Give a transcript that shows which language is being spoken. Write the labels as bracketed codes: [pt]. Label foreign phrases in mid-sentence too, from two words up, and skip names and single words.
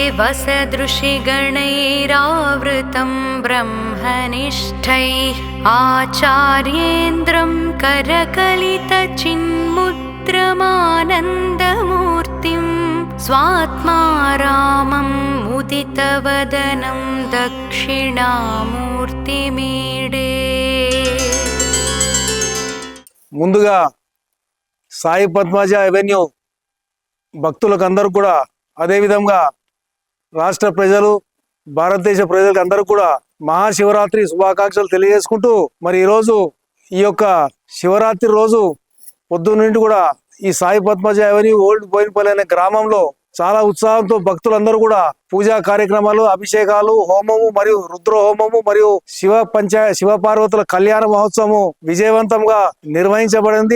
[sa] वसदृशिगणैरावृतं ब्रह्मनिष्ठैः आचार्येन्द्रं करकलितचिन्मुद्रमानन्दमूर्तिं स्वात्मा रामं मुदितवदनं दक्षिणामूर्तिमीडे. [te] ముందుగా సాయి పద్మజ అవెన్యూ భక్తులకు అందరూ కూడా, అదేవిధంగా రాష్ట్ర ప్రజలు, భారతదేశ ప్రజలకు అందరూ కూడా మహాశివరాత్రి శుభాకాంక్షలు తెలియజేసుకుంటూ, మరి ఈరోజు ఈ యొక్క శివరాత్రి రోజు పొద్దున్న నుండి కూడా ఈ సాయి పద్మజ అవెన్యూ ఓల్డ్ బోయినపల్లి అనే గ్రామంలో చాలా ఉత్సాహంతో భక్తులందరూ కూడా పూజా కార్యక్రమాలు, అభిషేకాలు, హోమము మరియు రుద్ర హోమము మరియు శివ పార్వతుల కళ్యాణ మహోత్సవము విజయవంతంగా నిర్వహించబడింది.